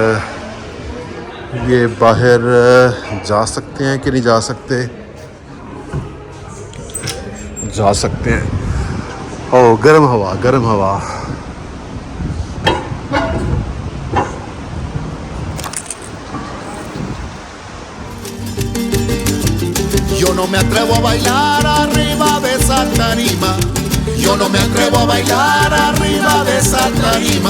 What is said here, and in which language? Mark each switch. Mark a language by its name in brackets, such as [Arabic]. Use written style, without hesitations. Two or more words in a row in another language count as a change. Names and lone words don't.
[Urdu] یہ باہر جا سکتے ہیں کہ نہیں جا سکتے? جا سکتے ہیں. اوہ، گرم ہوا، گرم ہوا. [Spanish] Yo no me atrevo a bailar arriba de esa tarima. Yo no me atrevo a bailar arriba de esa tarima.